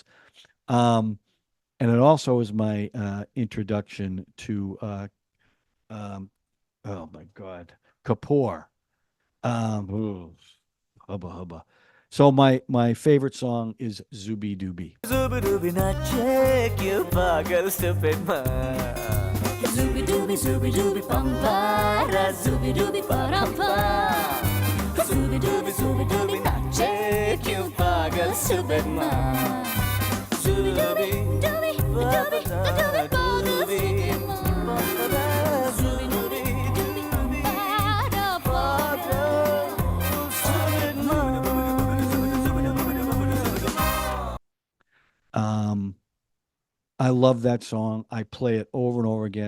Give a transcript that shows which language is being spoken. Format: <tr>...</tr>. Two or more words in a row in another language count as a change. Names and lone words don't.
<en>And it also was my introduction to oh my God, Kapoor. Ooh, hubba hubba. So my favorite song is Zoobie Doobie. Zoobie doobie</en> <hi>nache क्यों पागल</hi> <en>stupid man. Zoobie doobie pampara, zoobie doobie parampa. Zoobie doobie nache,</en> <hi>क्यों पागल</hi> <en>stupid man. doobie doobie doobie pampara, zoobie doobie I love that song. I play it over and over again.</en>